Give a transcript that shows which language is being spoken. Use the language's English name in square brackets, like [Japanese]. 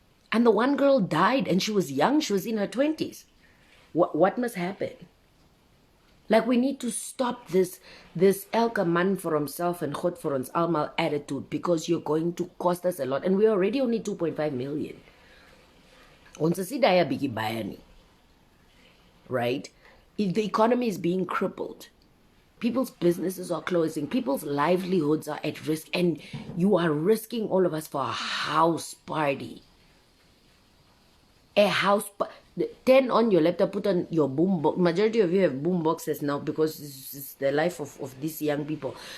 [English] And the one girl died, and she was young. She was in her 20s. What must happen? Like, we need to stop this [Afrikaans] elke [English] man for himself and God for [Afrikaans] ons almal [English] attitude, because you're going to cost us a lot. And we're already only 2.5 million. [Afrikaans] Ons is nie daai bietjie baie nie. [English] Right? The economy is being crippled. People's businesses are closing. People's livelihoods are at risk. And you are risking all of us for a house party. A house Turn on your laptop, put on your boombox. Majority of you have boom boxes now because it's the life of these young people.